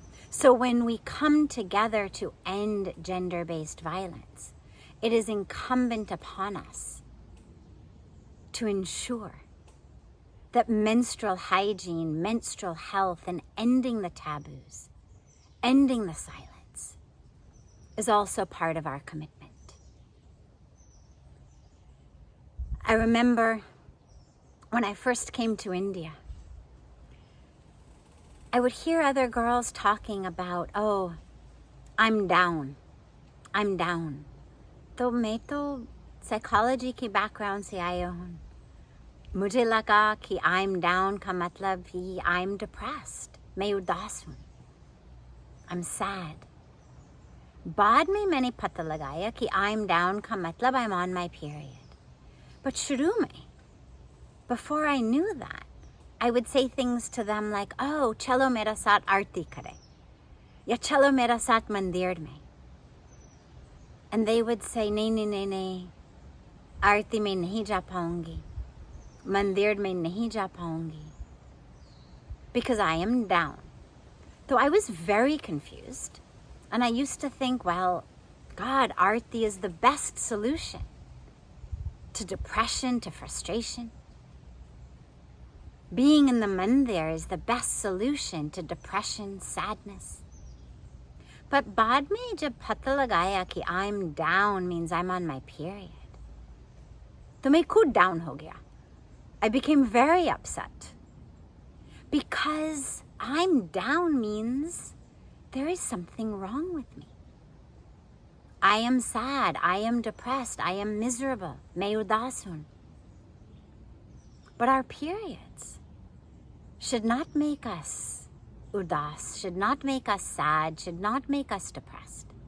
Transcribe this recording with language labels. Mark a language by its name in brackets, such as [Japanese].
[English] So when we come together to end gender-based violence, it is incumbent upon us to ensure that menstrual hygiene, menstrual health, and ending the taboos, ending the silence, is also part of our commitment. I remember when I first came to India, I would hear other girls talking about, oh, I'm down. [Hindi] तो मैं तो psychology की background से आया हूँ. मुझे लगा कि [English] I'm down [Hindi] का मतलब ही [English] I'm depressed. [Hindi] मैं उदास हूँ. [English] I'm sad. [Hindi] बाद में मैंने पता लगाया कि [English] I'm down [Hindi] का मतलब [English] I'm on my period. But [Hindi] शुरू में, [English] before I knew that, I would say things to them like, oh, [Hindi] चलो मेरा साथ आरती करे, या चलो मेरा साथ मंदिर में. [English] And they would say, [Hindi] नहीं, आरती में नहीं जा पाऊंगी, मंदिर में नहीं जा पाऊंगी, [English] because I am down. So I was very confused, and I used to think, well, God, Arti is the best solution to depression, to frustration. Being in the mandir is the best solution to depression, sadness. [Hindi] But बाद में जब पता लगाया कि [English] I'm down means I'm on my period, [Hindi] तो मैं खुद down हो गया. [English] I became very upset. Because I'm down means there is something wrong with me. I am sad, I am depressed, I am miserable. [Hindi] मैं उदास हूँ. [English] But our periods should not make us udas, should not make us sad, should not make us depressed.